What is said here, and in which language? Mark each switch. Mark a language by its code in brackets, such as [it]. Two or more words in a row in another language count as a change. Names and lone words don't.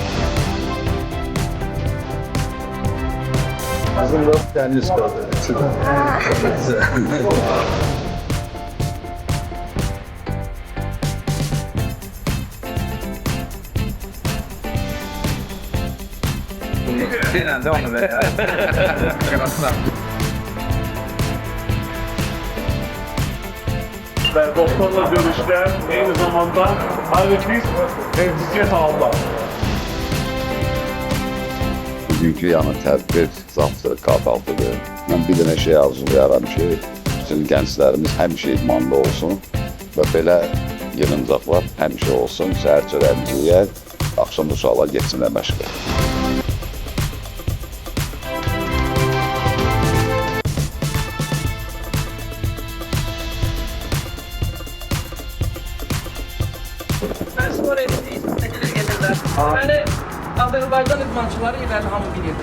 [az] Bizim də dəniz qadını. Deyilən də onu ver. [tr] Ve doktorla görüşler aynı zamanda halletmiş tezgah aldılar. [az] Bugünkü yəni tədbir zatdır, qadaltıdır. Mən bir dənə şey arzulayaram ki, bütün gənclərimiz həmişə idmanlı olsun və belə yığıncaqlar həmişə olsun. Səhər çörəyimizi yeyək, axşam uşaqlar getsinlər məşqə. [tr] Ben spor edeyim. Yani Azerbaycan idmançıları ileri hamı bir yerde.